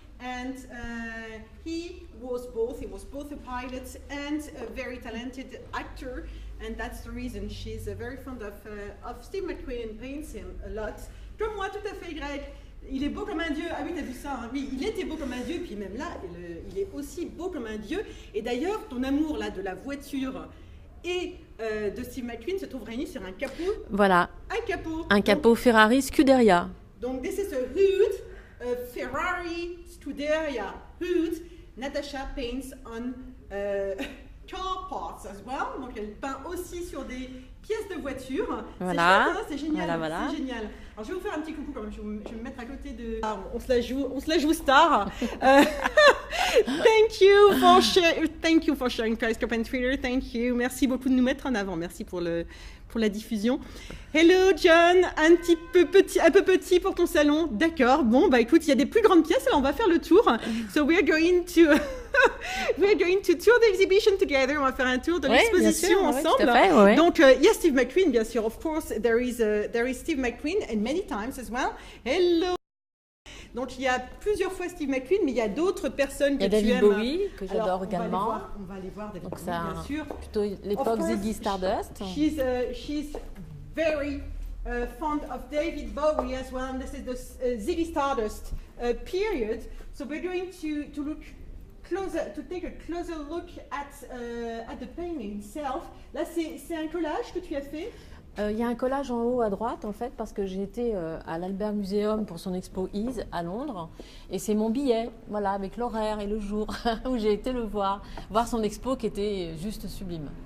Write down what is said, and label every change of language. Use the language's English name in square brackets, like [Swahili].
[English] And he was both. He was both a pilot and a very talented actor. And that's the reason she's very fond of Steve McQueen and paints him a lot. [French] Comme moi, tout à fait, Greg. Il est beau comme un dieu. Ah oui, t'as vu ça, hein? Oui, il était beau comme un dieu. Puis même là, il est aussi beau comme un dieu. Et d'ailleurs, ton amour là de la voiture et de Steve McQueen se trouve réuni sur un capot. Voilà. Un capot. Un capot Ferrari Scuderia. [English] Donc, this is a hood, a Ferrari Scuderia hood. Natasha paints on car parts as well. [French] Donc, elle peint aussi sur des pièces de voiture. Voilà. C'est génial. Voilà. C'est génial. Alors, je vais vous faire un petit coucou quand même. Je vais me mettre à côté de... On se la joue star. [English] Thank you for sharing Periscope and Twitter. Thank you. [French] Merci beaucoup de nous mettre en avant. Merci pour la diffusion. Hello John, un peu petit pour ton salon. D'accord. Bon, écoute, il y a des plus grandes pièces. Alors on va faire le tour. [English] So we're going to tour the exhibition together. [French] On va faire un tour de l'exposition ensemble. Ouais. Donc il y a Steve McQueen, bien sûr. [English] Of course, there is Steve McQueen, and many times as well. Hello. [French] Donc il y a plusieurs fois Steve McQueen, mais il y a d'autres personnes que tu aimes. Il y a David Bowie, que j'adore également. On va aller voir David Donc Bowie, bien sûr. Plutôt l'époque Ziggy Stardust. [English] She's very fond of David Bowie as well, and this is the Ziggy Stardust period. So we're going to look closer, to take a closer look at the painting itself. [French] Là, c'est un collage que tu as fait. Il y a un collage en haut à droite, en fait, parce que j'ai été à l'Albert Museum pour son expo Ease à Londres. Et c'est mon billet, voilà, avec l'horaire et le jour où j'ai été le voir son expo qui était juste sublime.